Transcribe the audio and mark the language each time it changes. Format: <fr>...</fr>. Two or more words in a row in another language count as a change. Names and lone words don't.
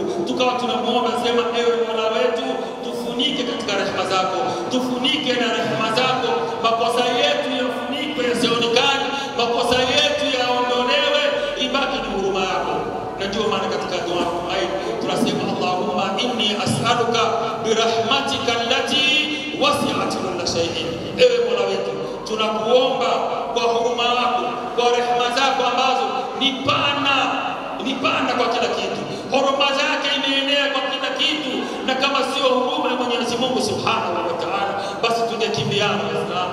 <sw>Tukawa tunamuomba sema, ewe Mola wetu tufunike katika rehema zako, tufunike na rehema zako, makosa yetu yafunikwe yasionekane, makosa yetu yaondolewe, ibaki ni huruma yako. Na ndio maana katika dua hii tunasema</sw> <ar>اللهم إني أسألك برحمتك التي وسعت كل شيء.</ar> <sw>Ewe Mola wetu tunakuomba kwa huruma yako, kwa rehema zako ambazo ni pana kwa kila kitu. Huruma zake imeenea kwa kila kitu, na kama sio huruma ya Mwenyezi Mungu</sw> <ar>سبحانه وتعالى</ar> <sw>basi tungekimbiana Waislamu.</sw>